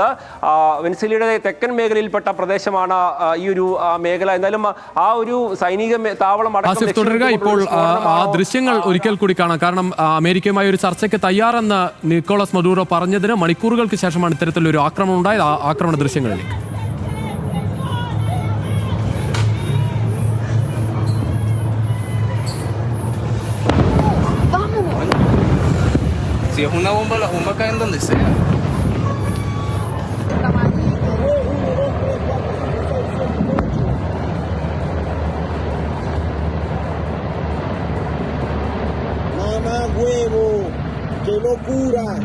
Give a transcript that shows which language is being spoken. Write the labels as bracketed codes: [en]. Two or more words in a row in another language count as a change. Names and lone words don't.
[ml] വെനസ്വേലയുടെ തെക്കൻ മേഖലയിൽപ്പെട്ട പ്രദേശമാണ് ഈ ഒരു മേഖല. എന്തായാലും ആ ഒരു സൈനിക താവളം അടക്കം തുടരുക. ഇപ്പോൾ ആ ദൃശ്യങ്ങൾ ഒരിക്കൽ കൂടി കാണാം. കാരണം അമേരിക്കയുമായി ഒരു ചർച്ചയ്ക്ക് തയ്യാറെന്ന് നിക്കോളാസ് മദുറോ പറഞ്ഞതിന് മണിക്കൂറുകൾക്ക് ശേഷമാണ് ഇത്തരത്തിലൊരു ആക്രമണം ഉണ്ടായത്. ആ ആക്രമണ ദൃശ്യങ്ങളിലേക്ക്. [es] Si es una bomba, la bomba cae en donde sea. Mamá huevo, qué locura.